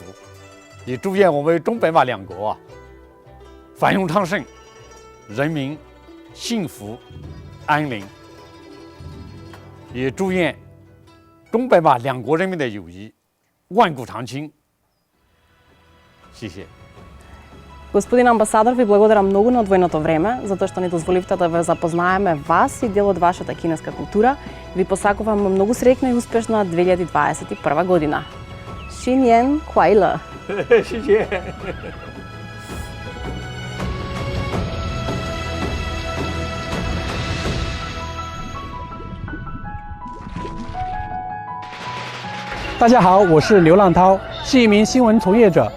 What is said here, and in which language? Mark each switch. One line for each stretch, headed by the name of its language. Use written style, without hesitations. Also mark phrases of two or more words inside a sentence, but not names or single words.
Chinese: 也祝愿我们中白马两国繁荣昌盛，人民幸福安宁。也祝愿中白马两国人民的友谊万古长青。谢谢。
Macedonian: Господин амбасадор, ви благодарам многу на одвоеното време, затоа што ни дозволивте да ве запознаеме вас и дел од вашата кинеска култура. Ви посакувам многу среќна и успешна 2021 година.
Chinese: 新年快乐！谢谢。大家好，我是刘浪涛，是一名新闻从业者。